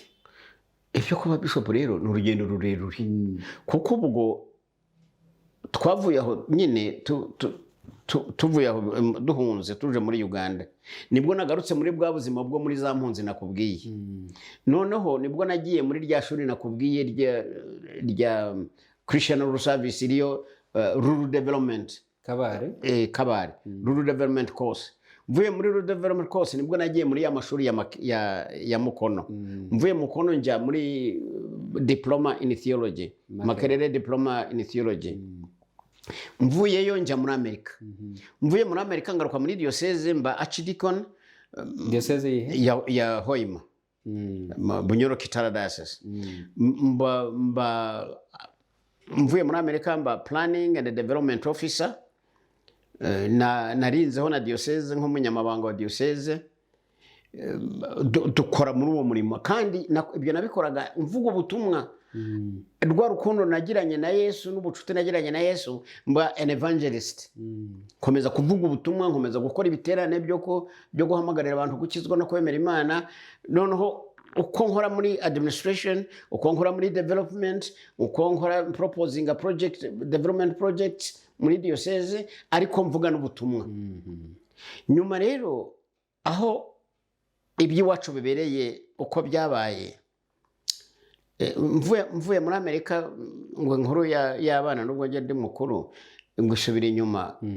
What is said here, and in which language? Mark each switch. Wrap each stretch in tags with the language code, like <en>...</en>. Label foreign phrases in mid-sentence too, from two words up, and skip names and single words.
<rw>Ibyo kuba bishop rero ni urugendo rurerure, kuko ubwo twavuye aho nyine tuvuye aho duhunze tuje muri Uganda, nibwo nagarutse muri bwa buzima bwo muri za mpunzi nakubwiye. Noneho nibwo nagiye muri rya shuri nakubwiye rya Christian Rural Service iriyo Rural Development Kabare Rural Development Course. Mvuye muri Rural Development Course nibwo nagiye muri ya mashuri ya Mukono. Mvuye Mukono njya muri</rw> <en>Diploma in Theology, Makerere Diploma in Theology.</en> <rw>Mvuyeyo njya muri Amerika. Mvuye muri Amerika ngaruka muri diocese mba archdeacon. Diocese ya Hoima, Bunyoro Kitara Diocese. Mvuye muri Amerika mba</rw> <en>planning and development officer.</en> <rw>Narinzeho na diocese nk'umunyamabanga wa diocese. Dukora muri uwo murimo kandi ibyo nabikoraga mvuga ubutumwa. Rwa rukundo nagiranye na Yesu n'ubucuti nagiranye na Yesu, mba</rw> <en>an evangelist.</en> <rw>Komeza kuvuga ubutumwa, nkomeza gukora ibiterane byo guhamagarira abantu gukizwa no kwemera Imana. Noneho uko nkora muri administration, uko nkora muri development, uko nkora</rw> <en>proposing a project, development project</en> <rw>muri diocese, ariko mvuga n'ubutumwa. Nyuma rero aho iby'iwacu bibereye uko byabaye, mvuye muri Amerika ngo inkuru y'abana nubwo njye ndi mukuru ngo isubira inyuma.</rw>